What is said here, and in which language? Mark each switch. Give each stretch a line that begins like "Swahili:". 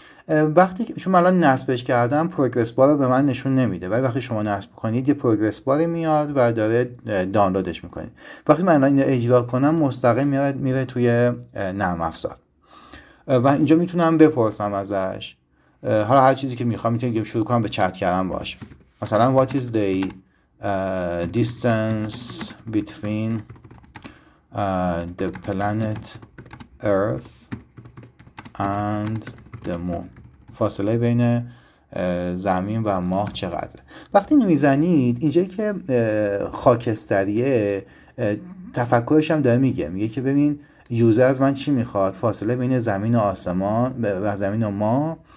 Persian: وقتی که چون الان نصبش کردم پروگرس بار رو به من نشون نمیده، ولی وقتی شما نصب کنید یه پروگرس باری میاد و داره دانلودش میکنید. وقتی من الان اجرا کنم مستقیم میره توی نرم افزار و اینجا میتونم بپرسم ازش. حالا هر چیزی که میخوام میتونم شروع کنم به چت کردن باش.
English: مثلا what is the distance between the planet Earth and the moon.
Persian: فاصله بین زمین و ماه چقدره؟ وقتی میزنید اینجایی که خاکستریه، تفکرش هم داره میگه که ببین یوزر از من چی میخواد، فاصله بین زمین و آسمان و زمین و ماه.